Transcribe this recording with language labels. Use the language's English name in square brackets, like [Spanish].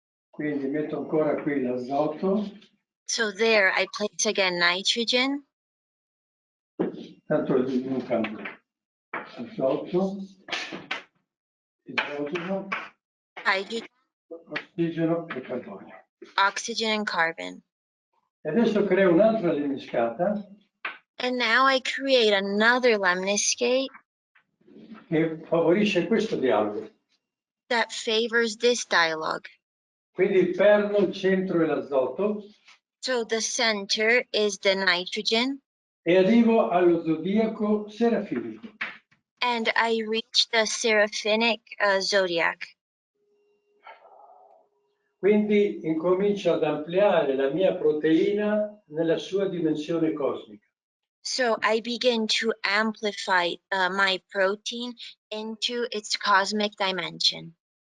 [Italian] quindi metto ancora qui l'azoto, [English] So there I place again nitrogen, [Italian] tanto non cambia, azoto, idrogeno, [English] hydrogen, [Italian] ossigeno e carbonio. [English] oxygen, and carbon. [Italian] E adesso creo un'altra lemniscata [English] And now I create another lemniscate [Italian] che favorisce questo dialogo. [English] that favors this dialogue. [Italian] Quindi il perno, il centro è l'azoto [English] So the center is the nitrogen, [Italian] e arrivo allo zodiaco serafinico. [English] and I reach the seraphinic zodiac. [Italian] Quindi incomincio ad ampliare la mia proteina nella sua dimensione cosmica. [English] So I begin to amplify my protein into its cosmic dimension.